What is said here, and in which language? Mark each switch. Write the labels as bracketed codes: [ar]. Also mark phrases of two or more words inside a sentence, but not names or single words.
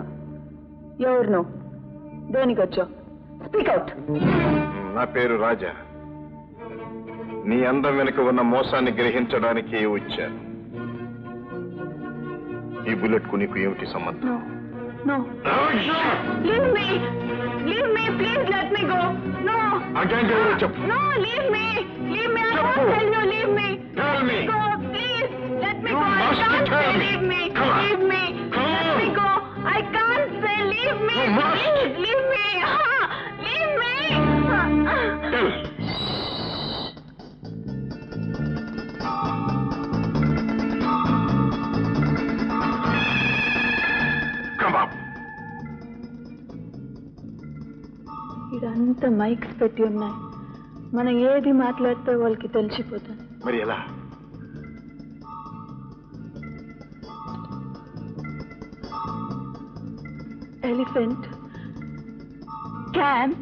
[te] ఎవరు నువ్వు? దేనికి వచ్చావు? [en] speak out. [te] నా పేరు రాజా. నీ అందం వెనుక ఉన్న మోసాన్ని గ్రహించడానికి వచ్చాను. ఈ బుల్లెట్ కు నీకు ఏమిటి సంబంధం? [en] No. Leave me. Leave me. Please let me go. No. [te] అగైన్ ఎవరో చెప్పు. [en] No, leave me. Leave me. I [te] చెప్పు. [en] won't tell you. Leave me. Tell me. Go, please. Let Let me go. I can't say leave me. Leave me. Let me go. I can't say leave me. Please leave me. Leave me. Come up. [te] ఇదంతా మైక్స్ పెట్టి ఉన్నాయి. మనం ఏది మాట్లాడితే వాళ్ళకి తెలిసిపోతుంది. మరి ఎలా? [en] Elephant camp.